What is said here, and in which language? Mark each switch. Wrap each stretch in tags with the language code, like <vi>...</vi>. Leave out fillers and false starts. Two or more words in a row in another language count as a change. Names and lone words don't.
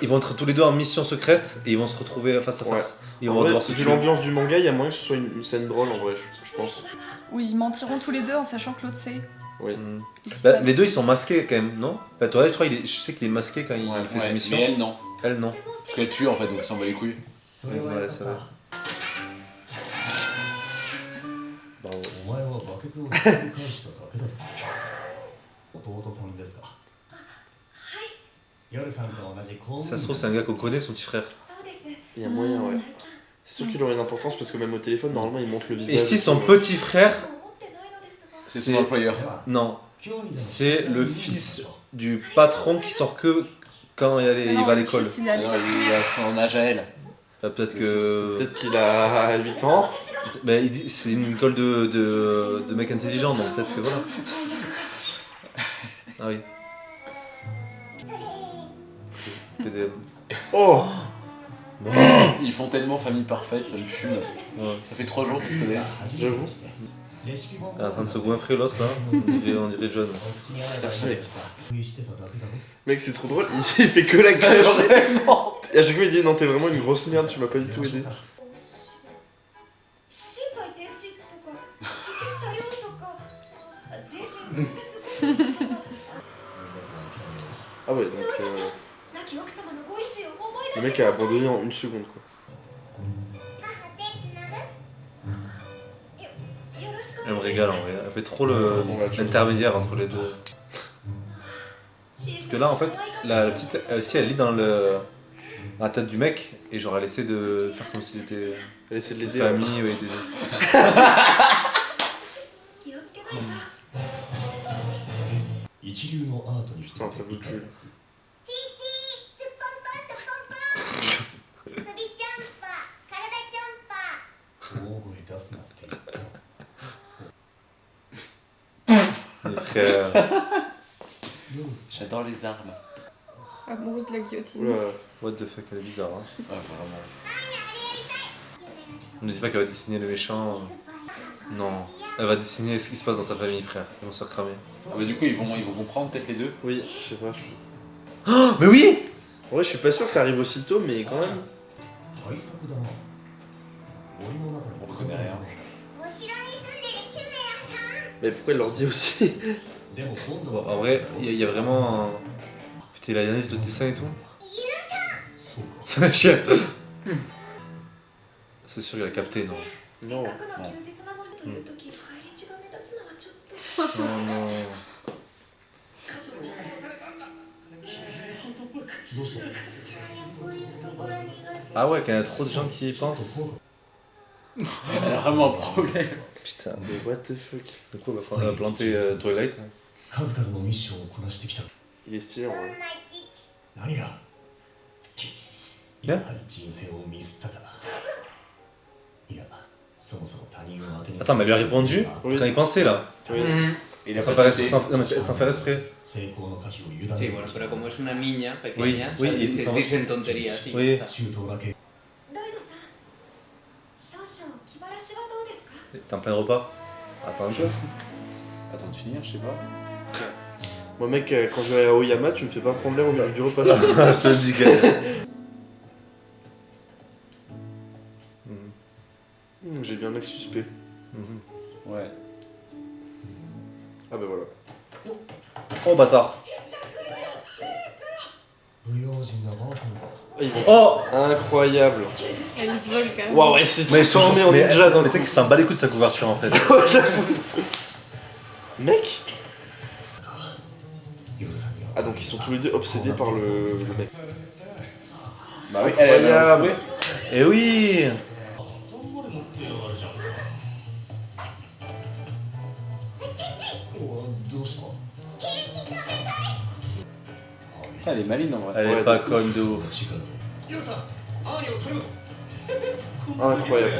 <fr>ils vont être tous les deux en mission secrète et ils vont se retrouver face à face. Et ils En vont vrai, devoir se vu tuer. l'ambiance du manga, il y a moyen que ce soit une scène drôle en vrai, je pense. Oui, ils mentiront tous les deux en sachant que l'autre sait. Oui. Mm. Et qu'ils Bah, savent. les deux ils sont masqués quand même, non? Bah, Twilight, je crois, je sais qu'il est masqué quand il fait ses Ouais, missions. mais elle, non. Elle, non. Parce qu'elle tue en fait, donc elle s'en bat les couilles.</fr> <ja>それはや</ja> <fr>Ouais,</fr> <ja>っ</ja> <fr>ça</fr> <ja>た</ja> <fr>va. Bravo.</fr> <ja>お前はバケツをひっくり返しただけだろ弟さんですか夜さんと同じ公務員</ja> <fr>Ça se trouve, c'est un gars qu'on connaît, son petit frère. Il y a moyen, ouais. C'est sûr qu'il aurait une importance parce que même au téléphone, normalement, il montre le visage. Et si son tout, petit frère, C'est son employeur. non, c'est le fils du patron qui sort que quand il Non, va à le l'école. fils, il est à Non, l'école. il a son âge à elle. Peut-être que. Peut-être qu'il a 8 ans. Mais il dit- c'est une école de mecs intelligents, donc peut-être que voilà. Ah oui. PDM. Oh Ils font tellement famille parfaite, ça me fume. Ouais. Ça fait 3 jours qu'ils se connaissent. J'avoue.</fr> <ja>レシピ本</ja> <fr>Elle est en train de se goinfrer l'autre là. On dirait John. Merci, mec.</fr> <ja>してただけだろ</ja> <fr>Mec, c'est trop drôle, il fait que la cacher. Et à chaque fois, il dit non, t'es vraiment une grosse merde, tu m'as pas du tout aidé.</fr> <ja>心肺停止とか止血作用とか全身骨折とか</ja> <fr>Ah ouais, donc</fr> <ja>亡き奥様のご意思を思い</ja> <fr>le mec a abandonné en une seconde quoi.</fr> <ja>よろしく</ja> <fr>Elle me régale en vrai. Elle fait trop Ouais, l'intermédiaire entre les deux. Parce que là en fait, la petite, si elle lit dans dans la tête du mec et genre elle essaie de faire comme s'il était Elle essaie de une l'aider. famille, ouais,</fr> <ja>気をつけないと。一流のアートに</ja> <fr>Putain, un tableau de Jules.</fr> <ja>チーチー、すっぽんぽんすっぽんぽん。首ちゃんぱ、体ちゃんぱ。大声出すなって言ったろ</ja> <fr>des frères.</fr> <ja>どうす</ja> <fr>J'adore les armes. Amoureuse de la guillotine. Oula.</fr> <en>What the fuck,</en> <fr>elle est bizarre. Hein. Ouais, vraiment. On ne dit pas qu'elle va dessiner le méchant. Non, elle va dessiner ce qui se passe dans sa famille, frère. Ils vont se faire cramer. Ah bah, du coup, ils vont comprendre peut-être les deux. Oui, je sais pas. Oh, mais oui. Ouais, je suis pas sûr que ça arrive aussitôt, mais quand même.</fr> <ja>対策だな森の中に</ja> <fr>On reconnaît rien.</fr> <ja>お城に住んでるキムラさん。</ja> <fr>Mais pourquoi elle leur dit aussi</fr> <ja>でも今度</ja> <fr>Bon,</fr> <ja>は</ja> <fr>en vrai, il y a vraiment un... Putain, il a l'analyse de dessin et tout.</fr> <ja>そうか</ja> <fr>C'est un chien. C'est sûr, il a capté, non?</fr> <ja>せ</ja> <fr>Non.</fr> <ja>っかくの休日なのにという時、帰り血が目立つのはちょっと。</ja> <fr>Non, non.</fr> <ja>どうしたこういうところ苦手。</ja> <fr>Ah ouais, quand il y a trop de gens qui y</fr> <ja>ちょっと</ja> <fr>pensent.</fr> <ja>怖かっ</ja> <fr>Elle a vraiment un problème. Putain. Mais</fr> <en>what the fuck.</en> <fr>Du coup, on va planter Twilight.</fr> <ja>た数々のミッションをこなしてきた</ja> <fr>Il est stylé en</fr> <ja>どん</ja> <fr>vrai.</fr> <ja>な父。何がやはり人生をミスったかいやそもそも他人を当てに</ja> <fr>Attends, mais elle lui a répondu Oui. quand il pensait là. Oui. Il a Sans pas faire cité. exprès, non, mais sans faire exprès.</fr> <ja>成功の可否を委ね</ja> <es>Sí,</es> <ja>る</ja> <es>bueno, pero como es una niña pequeña,</es> <fr>Oui,</fr> <es>¿sabes? y Dices- son- dicen tonterías y</es> <fr>Oui.</fr> <es>ya está.</es> <ja>中東だけロイドさん。少々気晴らしはどうですか。</ja> <fr>T'es en plein repas. Attends un peu. Attends de finir, je sais pas. Moi, mec, quand je vais à Oyama, tu me fais pas prendre l'air au milieu du repas. Je te le dis, gars. J'ai bien un mec suspect. Ouais. Ah bah voilà. Oh bâtard.</fr> <ja>不用心なばあさんか</ja> <fr>Ils vont- Oh. Incroyable. Elle vole quand même. Waouh, ouais, c'est Mais transformé en mais- ninja dans mais tu sais qu'il s'en bat les couilles de sa couverture en fait. Ouais, j'avoue. Mec.</fr> <ja>夜さんには</ja> <fr>Ah donc ils sont tous les deux obsédés par le mec. Bah oui, elle a Incroyable. Eh oui.</fr> <ja>おどうした</ja> <fr>Putain, elle est maligne en vrai. Elle est Ouais, pas de conne de ouf.</fr> <ja>違う夜さんアーニャを取る</ja> <fr>Incroyable.</fr>